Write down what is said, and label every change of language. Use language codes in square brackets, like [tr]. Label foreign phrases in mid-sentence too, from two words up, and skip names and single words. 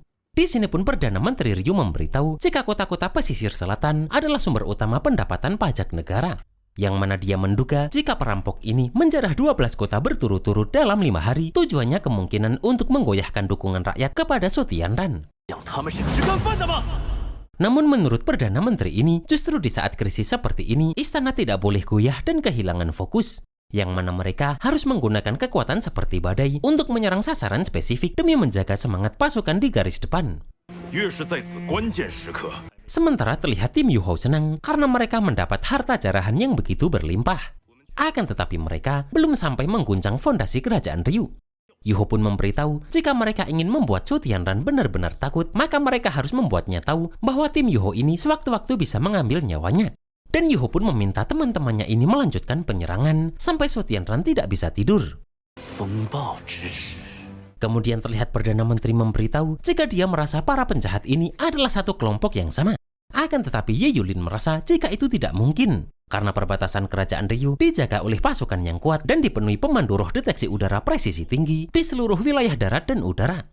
[id] Di sini pun Perdana Menteri Ryu memberitahu jika kota-kota pesisir selatan adalah sumber utama pendapatan pajak negara. Yang mana dia menduga jika perampok ini menjarah 12 kota berturut-turut dalam 5 hari, tujuannya kemungkinan untuk menggoyahkan dukungan rakyat kepada Su Tianran. [zh] 讲他们是吃干饭的吗？ [id] Namun menurut Perdana Menteri ini, justru di saat krisis seperti ini, istana tidak boleh goyah dan kehilangan fokus. Yang mana mereka harus menggunakan kekuatan seperti badai untuk menyerang sasaran spesifik demi menjaga semangat pasukan di garis depan. [zh] 越是在此关键时刻， [id] Sementara terlihat tim Yuho senang karena mereka mendapat harta jarahan yang begitu berlimpah. Akan tetapi mereka belum sampai mengguncang fondasi kerajaan Ryu. Yuho pun memberitahu jika mereka ingin membuat Su Tianran benar-benar takut, maka mereka harus membuatnya tahu bahwa tim Yuho ini sewaktu-waktu bisa mengambil nyawanya. Dan Yuho pun meminta teman-temannya ini melanjutkan penyerangan sampai Su Tianran tidak bisa tidur. [zh] 风暴之时， [id] Kemudian terlihat Perdana Menteri memberitahu jika dia merasa para penjahat ini adalah satu kelompok yang sama. Akan tetapi Ye Yulin merasa jika itu tidak mungkin, karena perbatasan kerajaan Ryu dijaga oleh pasukan yang kuat dan dipenuhi pemandu roh deteksi udara presisi tinggi di seluruh wilayah darat dan udara.